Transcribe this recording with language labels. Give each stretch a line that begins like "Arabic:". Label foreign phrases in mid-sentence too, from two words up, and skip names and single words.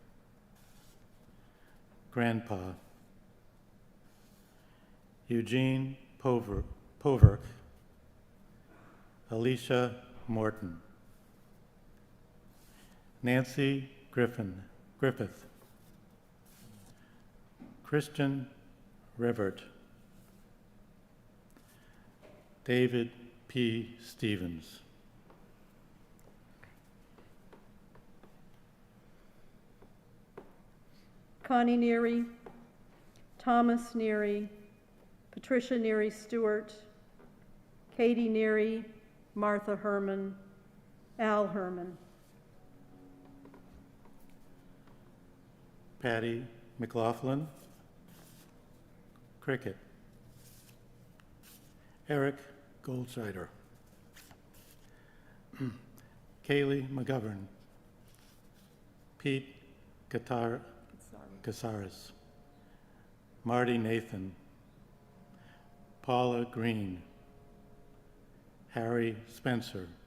English: Grandpa, Eugene Poverk, Alicia Morton, Nancy Griffith, Christian Revert, David P. Stevens. Connie Neary, Thomas Neary, Patricia Neary Stewart, Katie Neary, Martha Herman, Al Herman. Patty McLaughlin, Cricket. Eric Goldscheider, Kaylee McGovern, Pete Casares, Marty Nathan, Paula Green, Harry Spencer,